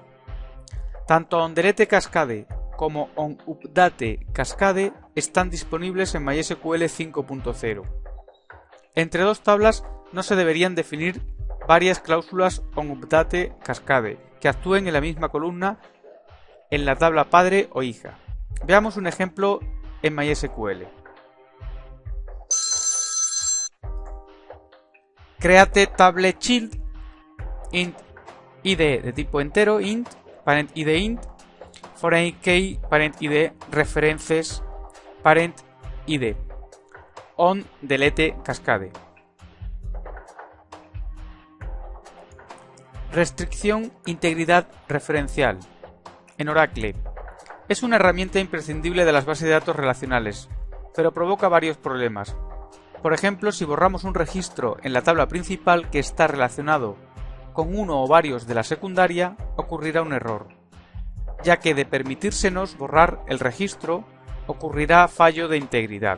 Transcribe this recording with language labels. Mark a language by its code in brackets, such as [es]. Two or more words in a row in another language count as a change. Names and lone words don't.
[es] Tanto [en] onDelete Cascade [es] como [en] onUpdate Cascade [es] están disponibles en MySQL 5.0. Entre dos tablas no se deberían definir varias cláusulas [en] onUpdate Cascade [es] que actúen en la misma columna en la tabla padre o hija. Veamos un ejemplo en MySQL. [en] Create tablet child, int id [es] de tipo entero, [en] int, parent id int, foreign key parent id, references parent id, on delete cascade. [es] Restricción integridad referencial. En Oracle, es una herramienta imprescindible de las bases de datos relacionales, pero provoca varios problemas. Por ejemplo, si borramos un registro en la tabla principal que está relacionado con uno o varios de la secundaria, ocurrirá un error, ya que de permitírsenos borrar el registro, ocurrirá fallo de integridad.